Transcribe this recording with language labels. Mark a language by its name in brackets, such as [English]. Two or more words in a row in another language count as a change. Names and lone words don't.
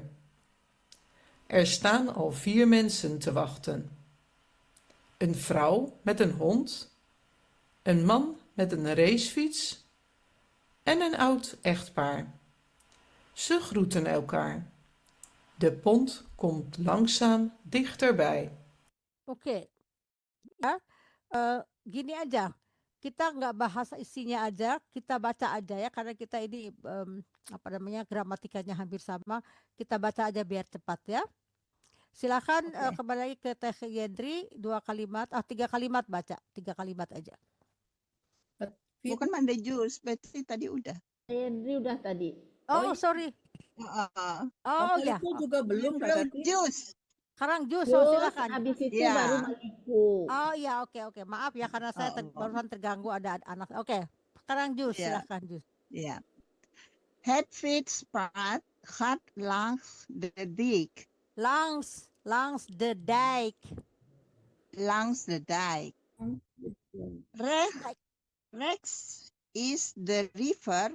[Dutch] Er staan al 4 mensen te wachten. Een vrouw met een hond, een man met een racefiets en een oud echtpaar. Ze groeten elkaar. De pont komt langzaam dichterbij. [Indonesian] Oke. Ya, gini aja. Kita nggak bahas isinya aja, kita baca aja ya karena kita ini gramatikanya hampir sama. Kita baca aja biar cepat ya. Silakan kembali lagi ke Teh Yendri 3 kalimat baca, 3 kalimat aja. Bukan mandai jus, berarti tadi udah. Yendri udah tadi. Oh, sorry. Oh ya. Itu juga belum Belum Kak Tati. jus. Sekarang Jus, Terus silakan. habis itu Ya. baru Maliku. Oh iya, oke. Maaf ya karena saya barusan terganggu ada anak. Oke. Sekarang Jus, Ya. silakan Jus. [Dutch] Ja. Het fietspad gaat langs de dijk. Langs de dijk. Langs de dijk. Rechts is de rivier.